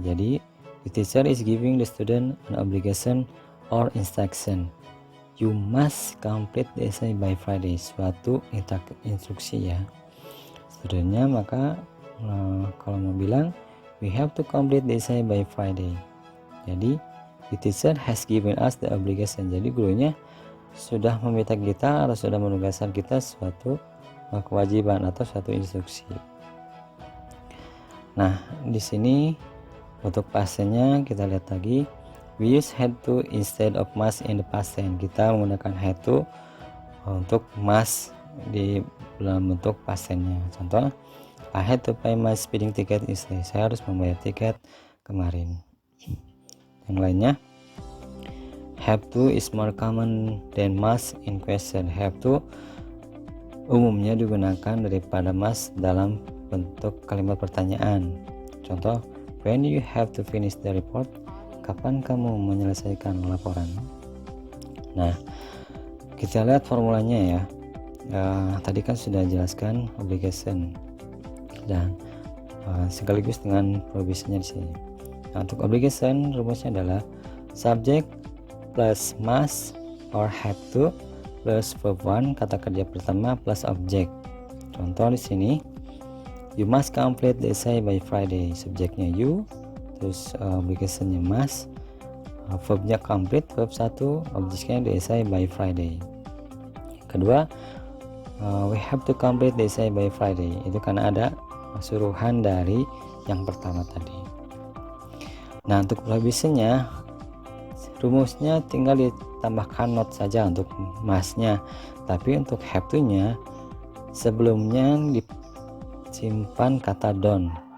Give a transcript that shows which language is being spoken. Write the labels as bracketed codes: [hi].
[id] Jadi [en] the teacher is giving the student an obligation or instruction. You must complete the essay by Friday, [id] suatu instruksi ya studentnya. Maka kalau mau bilang [en] we have to complete the essay by Friday, [id] jadi [en] the teacher has given us the obligation. [id] Jadi gurunya sudah meminta kita atau sudah menugaskan kita suatu kewajiban atau suatu instruksi. Nah, di sini untuk pastennya kita lihat lagi, [en] we use had to instead of must in the past tense. [id] Kita menggunakan had to untuk must di dalam bentuk past tense-nya. [en] Contoh, I had to pay my speeding ticket yesterday. [id] Saya harus membayar tiket kemarin. Yang lainnya, [en] have to is more common than must in question. [id] Have to umumnya digunakan daripada must dalam bentuk kalimat pertanyaan. Contoh, [en] when you have to finish the report? [id] Kapan kamu menyelesaikan laporan? Nah, kita lihat formulanya ya. Tadi kan sudah jelaskan obligation dan sekaligus dengan provisionnya di sini. Nah, untuk obligation rumusnya adalah subject plus must or have to plus verb 1, kata kerja pertama, plus object. Contoh di sini, [en] you must complete the essay by Friday. [id] Subjeknya you, terus obligationnya must, verbnya complete, verb 1, objeknya the essay by Friday. Kedua, [en] we have to complete the essay by Friday. [id] Itu karena ada suruhan dari yang pertama tadi. Nah, untuk prohibitionnya, rumusnya tinggal ditambahkan not saja untuk must-nya, tapi untuk have to-nya sebelumnya disimpan kata don't.